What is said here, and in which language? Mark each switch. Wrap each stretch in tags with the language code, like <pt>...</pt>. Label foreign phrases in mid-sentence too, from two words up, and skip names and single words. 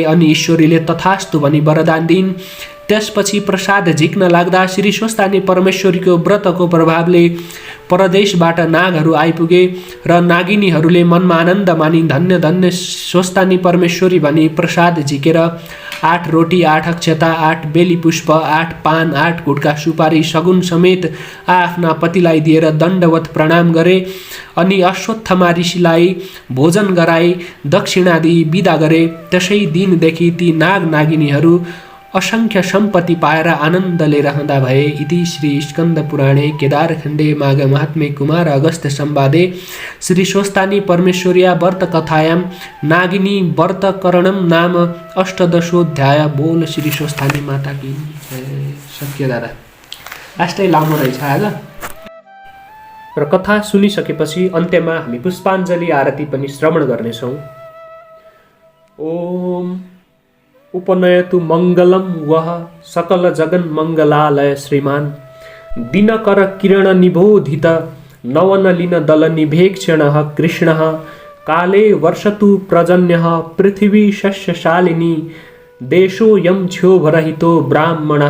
<ne>अनि ईश्वरीले तथास्तु भनी वरदान दिइन्। त्यसपछि प्रसाद झिक्न लाग्दा श्री स्वस्थानी परमेश्वरीको व्रतको प्रभावले परदेशबाट नागहरू आइपुगे र नागिनीहरूले मनमा आनन्द मानी धन्य धन्य स्वस्थानी परमेश्वरी भनी प्रसाद झिकेर 8 रोटी 8 अक्षता 8 बेली पुष्प 8 पान 8 गुटका सुपारी सगुन समेत आफ्ना पतिलाई दिएर दण्डवत प्रणाम गरे। अनि अश्वत्थमा ऋषिलाई भोजन गराई दक्षिणा दिई बिदा गरे। त्यसै दिनदेखि ती नाग नागिनीहरू असंख्य सम्पत्ति पाएर आनन्दले रहँदा भए।</ne> <sa>इति श्री स्कन्द पुराणे केदारखण्डे माघ महात्म्ये कुमार अगस्त्य संवादे श्री स्वस्थानी परमेश्वर्या व्रत कथायां नागिनी व्रतकरणम नाम अष्टदशोऽध्याय।</sa> <hi>बोल श्री स्वस्थानी माता की सत्य</hi> <ne>दादा लास्टै लामो रहेछ आज। र कथा सुनिसकेपछि अन्त्यमा हामी पुष्पाञ्जली आरती पनि श्रवण गर्नेछौँ।</ne> <sa>ओम उपनयतु मङ्गलं वः सकल जगन मङ्गलालय श्रीमान दिनकर किरण निबोधित नवनलिन दल निभेक्षणः कृष्णः काले वर्षतु पर्जन्यः पृथिवी शस्यशालिनी देशोऽयं क्षोभरहितो ब्राह्मणः</sa>